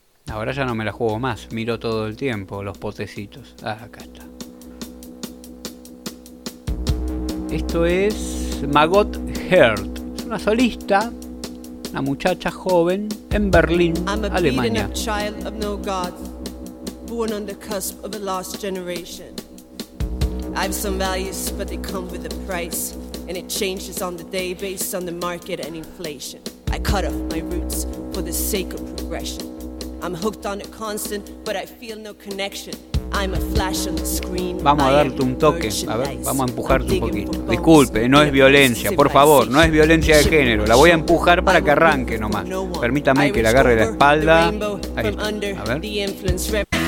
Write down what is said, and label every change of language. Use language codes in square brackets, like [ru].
[es] Ahora ya no me la juego más. Miro todo el tiempo los potecitos. Ah, acá está. Esto es Margot Hirt. Es una solista, una muchacha joven en Berlín, Alemania. [en] I'm a child of no God, born on the cusp of a lost generation. I have some values, but they come with a price, and it changes on the day based on the market and inflation. I cut off my roots for the sake of progression. I'm hooked on a constant, but I feel no connection. I'm a flash on the screen. [es] Vamos a darte un toque, a ver, vamos a empujarte un poquito. Disculpe, no es violencia, por favor, no es violencia de género. La voy a empujar para que arranque nomás. Permítame que le agarre la espalda. Ahí está. A ver.